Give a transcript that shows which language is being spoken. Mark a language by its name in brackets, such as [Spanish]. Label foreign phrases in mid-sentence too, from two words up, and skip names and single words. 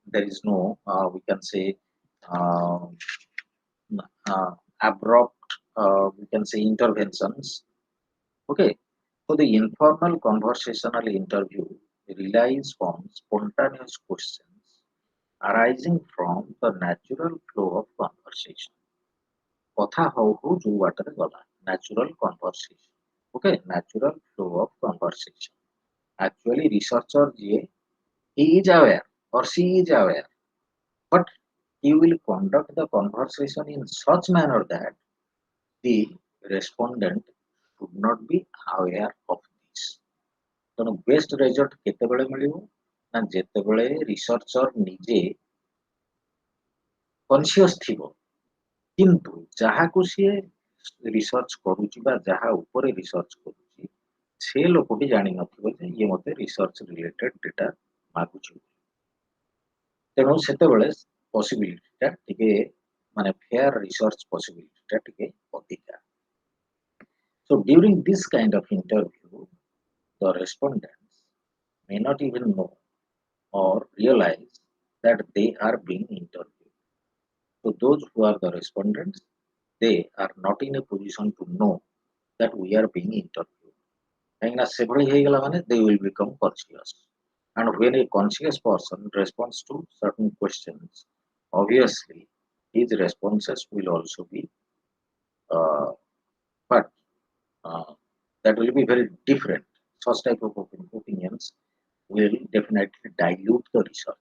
[English] There is no, we can say, uh, abrupt, we can say, interventions. Okay. So the informal conversational interview relies on spontaneous questions arising from the natural flow of conversation. [Odia] କଥା ହଉ ହଉ ଯୋଉ ବାଟରେ ଗଲା [English] natural conversation. Okay, natural flow of conversation. Actually, researcher ଯିଏ he is aware or she is aware, but he will conduct the conversation in such manner that the respondent should not be aware of this. [Odia] ତେଣୁ [English] best result [Odia] କେତେବେଳେ ମିଳିବ ନା ଯେତେବେଳେ ରିସର୍ଚ୍ଚର ନିଜେ କନସିୟସ୍ ଥିବ କିନ୍ତୁ ଯାହାକୁ ସିଏ ରିସର୍ଚ୍ଚ କରୁଛି ବା ଯାହା ଉପରେ ରିସର୍ଚ୍ଚ କରୁଛି ସେ ଲୋକଟି ଜାଣିନଥିବ ଯେ ଇଏ ମୋତେ [English] research related data [Odia] ମାଗୁଛି। ତେଣୁ ସେତେବେଳେ ପସିବିଲିଟିଟା ଟିକେ ମାନେ [English] fair research possibility [Odia] ଟିକେ ଅଧିକା। [English] So during this kind of interview, the respondents may not even know or realize that they are being interviewed. So those who are the respondents, they are not in a position to know that we are being interviewed. [Odia] କାହିଁକିନା ସେଭଳି ହେଇଗଲା ମାନେ [English] they will become conscious. And when a conscious person responds to certain questions, obviously his responses will also be uh, but that will be very different. Such type of opinions will definitely dilute the research.